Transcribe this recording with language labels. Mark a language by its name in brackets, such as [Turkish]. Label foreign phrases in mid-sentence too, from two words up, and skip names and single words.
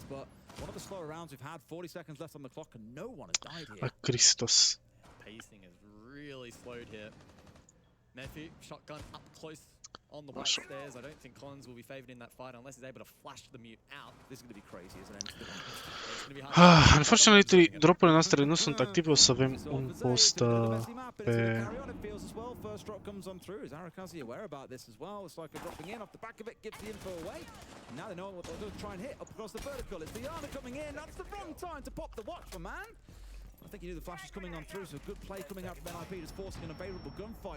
[English] But one of the slower rounds we've had, 40 seconds left on the clock, and no one has died here. Christos. Pacing is really slowed here. Matthew, shotgun up close on the white stairs. I don't think Collins will be favoured in that fight unless he's able to flash the mute out. This is going to be crazy, isn't it? Unfortunately, [Romanian] dropurile noastre nu sunt active, o să avem un post pe... [English] First drop comes on through. Is Arakazi aware about this as well? It's like a dropping in off the back of it, gives the info away. Now they know what they're going to try and hit up across the vertical. It's Diana coming in. That's the wrong time to pop the watch for man. I think he knew the flash was coming on through, so good play coming out from NIP, just forcing an unfavourable gunfight.